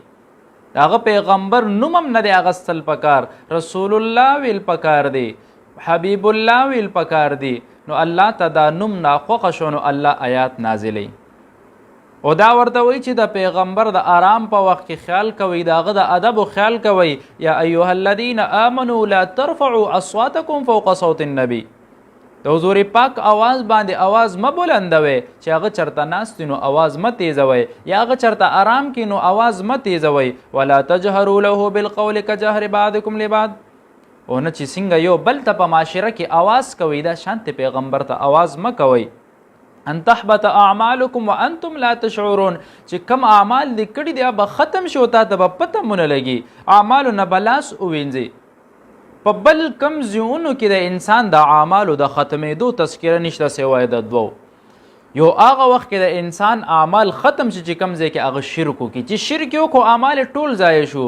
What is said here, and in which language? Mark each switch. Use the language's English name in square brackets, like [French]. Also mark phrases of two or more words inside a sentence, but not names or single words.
[Pashto] د هغه پیغمبر نوم هم نه دی اغستل پکار، رسول الله ویل پکار دی، حبیب الله ویل پکار دی. نو الله ته دا نوم ناخوښه شو نو الله آیات نازلی او دا ورته وایي چې د پیغمبر د آرام په وخت کې خیال کوئ، د هغه د ادب خیال کوئ. [Arabic] یا ایها الذین آمنوا لا ترفعوا اصواتکم فوق صوت النبی، [Pashto] د حضور پاک آواز باندې آواز مه بلندوئ، چې هغه چرته ناست نو آواز مه تیزوئ، یا هغه چرته آرام کې نو آواز مه تیزوئ. [Arabic] ولا تجهروا له بالقول كجهر بعضکم لبعض، [Pashto] او نه چې څنګه یو بل ته په معاشره کې آواز کوئ دا شانت پیغمبر ته آواز مه کوئ. [Arabic] ان تحبط اعمالکم وانتم لا تشعرون، [Pashto] چې کم اعمال دې کړي دي به ختم شي او تا ته به پته مونه لګي. اعمالو نه به لاس ووینځي. په بل کم ځایونو کې د انسان د اعمالو د ختمېدو تذکره نشته سوای د دوو. یو هغه وخت کې د انسان اعمال ختم شي چې کم ځای کې هغه شرک وکړي، چې شرک یې وکړو اعمال ټول ضایع شو.